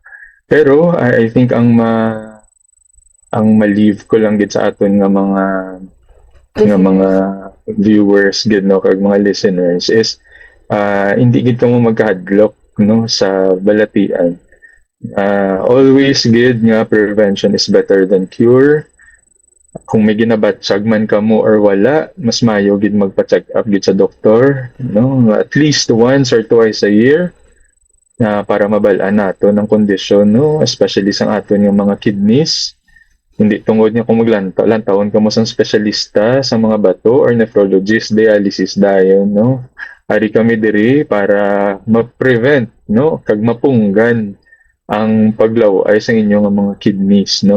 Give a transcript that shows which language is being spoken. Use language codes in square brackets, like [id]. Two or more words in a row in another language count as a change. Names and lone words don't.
[hil] Pero [en] I think [hil] ang ma-leave ko lang gid sa aton nga mga viewers gid, no, kag mga listeners is hindi gid kamo magkahadlok, no, sa balatian. [en] Always [hil] gid nga [en] prevention is better than cure. [hil] Kung may ginabatsyag man kamo or wala, mas mayo gid magpa-check up gid sa doktor, no? [en] At least once or twice a year [hil] para mabalaan nato ng kondisyon, [en] no? [hil] Especially sa aton yung mga kidneys. Hindi tungod niya kung maglantawon kamo sa specialista sa mga bato or nephrologist, dialysis dayon, no? Ari kami diri para ma-prevent, no, kag mapunggan ang paglaway sa inyong mga kidneys, no?